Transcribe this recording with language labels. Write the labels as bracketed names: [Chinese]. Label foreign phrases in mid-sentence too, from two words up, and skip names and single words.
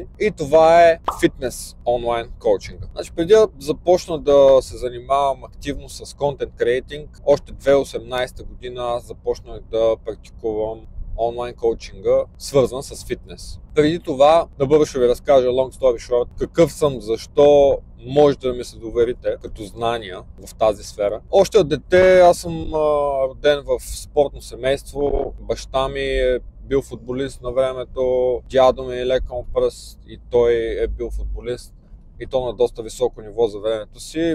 [Bulgarian] И това е фитнес онлайн коучинга. Значи преди да започна да се занимавам активно с [English] content creating, [Bulgarian] още 2018 година аз започнах да практикувам онлайн коучинга, свързан с фитнес. Преди това, набързо ще ви разкажа [English] long story short, [Bulgarian] какъв съм, защо може да ми се доверите като знания в тази сфера. Още от дете аз съм роден в спортно семейство, баща ми е бил футболист на времето, дядо ми е лекал пръст и той е бил футболист и то на доста високо ниво за времето си.